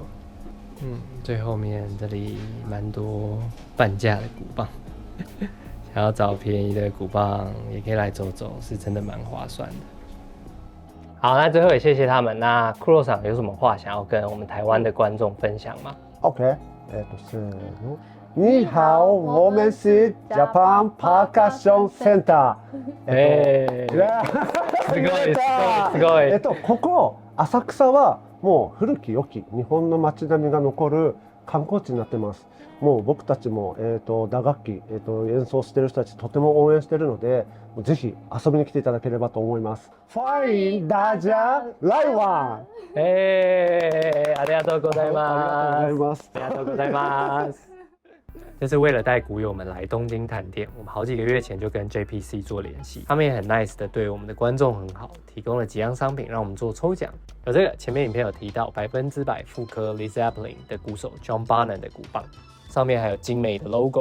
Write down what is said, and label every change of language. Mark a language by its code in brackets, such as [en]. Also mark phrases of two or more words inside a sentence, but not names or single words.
[zh] 最后面这里蛮多半价的鼓棒，想要找便宜的鼓棒也可以来走走，是真的蛮划算的。好，那最后也谢谢他们。那库洛桑有什么话想要跟我们台湾的观众分享吗？OK，せーの。你好，我们是 Japan Percussion Center。 [ja] すごい、すごい。ここ浅草はもう古き良き日本の街並みが残る観光地になってます。もう僕たちも打楽器演奏してる人たちとても応援してるので、ぜひ遊びに来ていただければと思います。 [zh] ファインダジャライワン。 [ja] ありがとうございます。ありがとうございます。 [zh] 这是为了带鼓友们来东京探店，我们好几个月前就跟 JPC 做联系，他们也很 nice 的对我们的观众很好，提供了几样商品让我们做抽奖。有这个前面影片有提到100%复刻 Led Zeppelin 的鼓手 John Bonham 的鼓棒，上面还有精美的 logo。